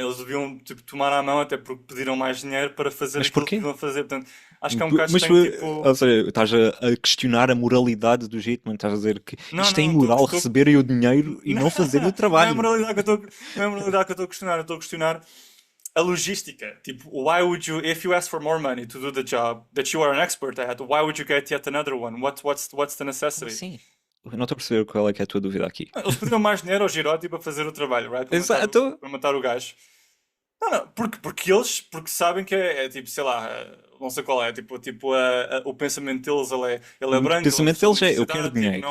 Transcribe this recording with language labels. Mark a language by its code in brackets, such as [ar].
[pt] Eles deviam tipo, tomar à mão até porque pediram mais dinheiro para fazer aquilo que deviam fazer. Portanto, acho que é um bocado estranho, tipo... Ou seja, estás a questionar a moralidade do hitman, estás a dizer que isto é imoral receberem o dinheiro e não fazerem o trabalho. Não é a moralidade que eu estou a questionar, eu estou a questionar a logística. Tipo, [en] why would you, if you ask for more money to do the job that you are an expert at, why would you get yet another one? What's the necessity? [pt] Sim. Eu não estou a perceber qual é que é a tua dúvida aqui. Eles pediram mais dinheiro ao Girotti para fazer o trabalho, right? Para matar o gajo. Não, porque sabem que é tipo, sei lá, não sei qual é, tipo o pensamento deles, ele é branco. O pensamento deles é, eu quero dinheiro.